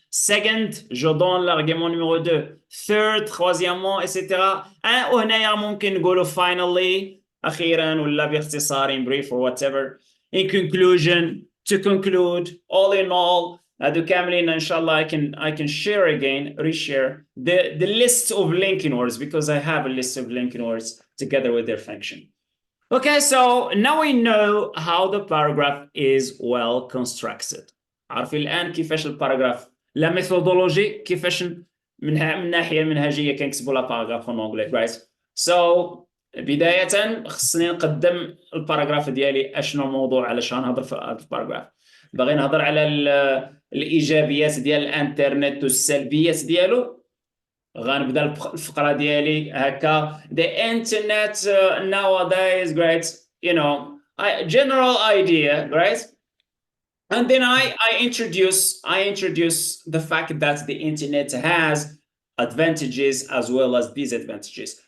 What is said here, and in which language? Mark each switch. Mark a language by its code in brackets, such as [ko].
[fr] Second je donne l'argument numéro 2. Third troisièmement etc. [ar] وهنايا ممكن نقولوا [en] finally [ar] اخيرا ولا باختصار [en] in brief or whatever. In conclusion, to conclude, all in all, [ar] هادو كاملين ان شاء الله [en] I can share again, reshare the list of linking words because I have a list of linking words together with their function. Okay, so now we know how the paragraph is well constructed. [ar] عارفين الآن كيفاش الباراجراف لا ميثودولوجي كيفاش من الناحية المنهجية كنكتبوا لا باراجراف [fr] en anglais, [ar] right? So بداية خصني نقدم الباراجراف ديالي اشنو الموضوع علاش غنهضر في هذا الباراجراف. باغي نهضر على الايجابيات ديال الانترنت والسلبيات ديالو. غنبدا الفقره ديالي هكا [en] the internet nowadays, great, you know, general idea, right? And then I introduce the fact that the internet has advantages as well as disadvantages.